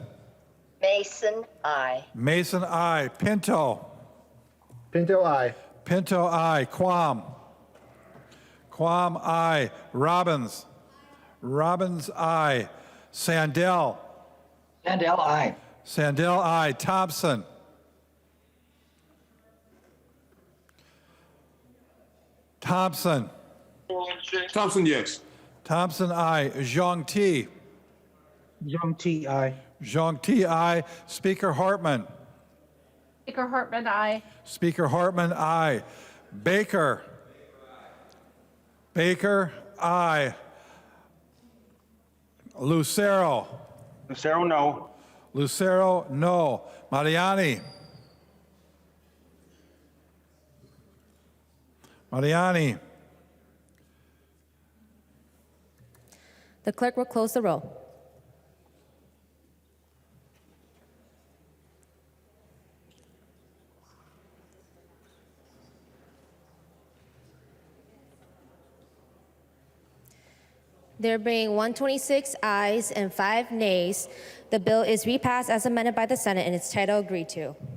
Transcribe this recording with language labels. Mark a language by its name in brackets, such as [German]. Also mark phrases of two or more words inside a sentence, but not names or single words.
[English] Mason, aye. Mason, aye. Pinto. Pinto, aye. Pinto, aye. Quam. Quam, aye. Robbins. Robbins, aye. Sandell. Sandell, aye. Sandell, aye. Thompson. Thompson. Thompson, yes. Thompson, aye. Zhang Ti. Young T, aye. Zhang Ti, aye. Speaker Hartman. Speaker Hartman, aye. Speaker Hartman, aye. Baker. Baker, aye. Lucero. Lucero, no. Lucero, no. Mariani. Mariani. The clerk will close the roll. There being 126 ayes and 5 nays, the bill is repassed as amended by the Senate and its title agreed to.